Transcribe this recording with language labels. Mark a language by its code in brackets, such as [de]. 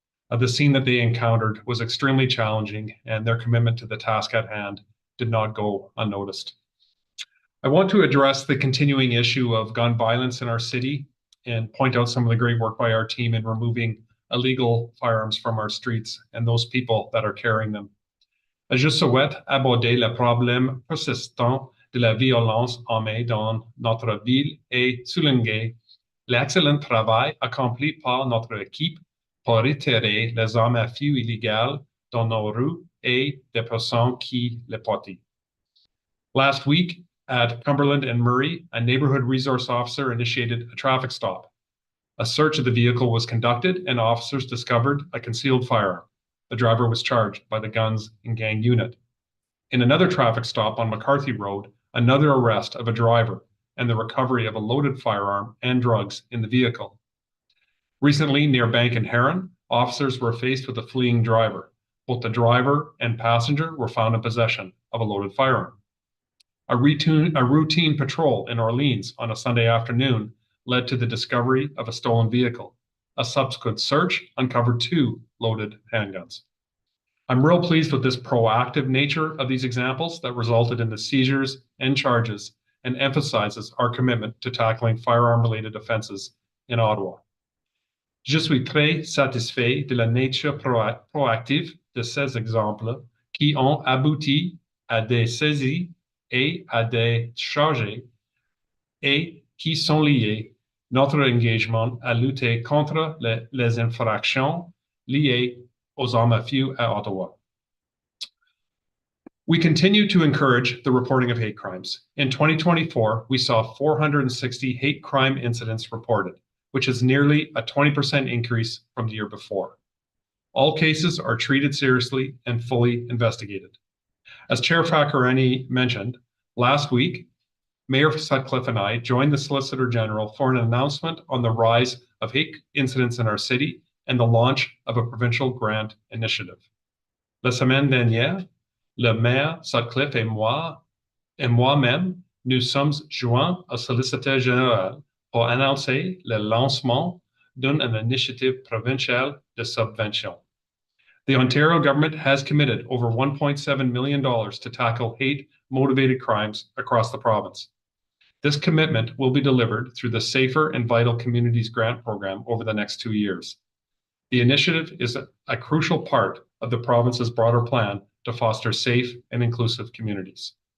[en] The scene that they encountered was extremely challenging, and their commitment to the task at hand did not go unnoticed. I want to address the continuing issue of gun violence in our city and point out some of the great work by our team in removing illegal firearms from our streets and those people that are carrying them. [fr] Je souhaite aborder le problème persistant de la violence armée dans notre ville et souligner l'excellent travail accompli par notre équipe pour retirer les armes à feu illégales dans nos rues et des personnes qui les portent. [en] Last week at Cumberland and Murray, a neighborhood resource officer initiated a traffic stop. A search of the vehicle was conducted and officers discovered a concealed firearm. The driver was charged by the Guns and Gang Unit. In another traffic stop on McCarthy Road, another arrest of a driver and the recovery of a loaded firearm and drugs in the vehicle. Recently, near Bank and Heron, officers were faced with a fleeing driver. Both the driver and passenger were found in possession of a loaded firearm. A routine patrol in Orleans on a Sunday afternoon led to the discovery of a stolen vehicle. A subsequent search uncovered 2 loaded handguns. I'm real pleased with this proactive nature of these examples that resulted in the seizures and charges and emphasizes our commitment to tackling firearm-related offenses in Ottawa. [fr] Je suis très satisfait de la nature proactive de ces exemples qui ont abouti à des saisies et à des charges et qui sont liés notre engagement à lutter contre les infractions liées aux armes à feu à Ottawa. [en] We continue to encourage the reporting of hate crimes. In 2024, we saw 460 hate crime incidents reported, which is nearly a 20% increase from the year before. All cases are treated seriously and fully investigated. As Chair Fakareni mentioned, last week, Mayor Sutcliffe and I joined the Solicitor General for an announcement on the rise of hate incidents in our city and the launch of a provincial grant initiative. [fr] La semaine dernière, le maire Sutcliffe et moi-même, nous sommes joints au Soliciteur Général pour annoncer le lancement d'une initiative provinciale de subvention. [en] The Ontario government has committed over $1.7 million to tackle hate-motivated crimes across the province. This commitment will be delivered through the Safer and Vital Communities Grant Program over the next 2 years. The initiative is a crucial part of the province's broader plan to foster safe and inclusive communities.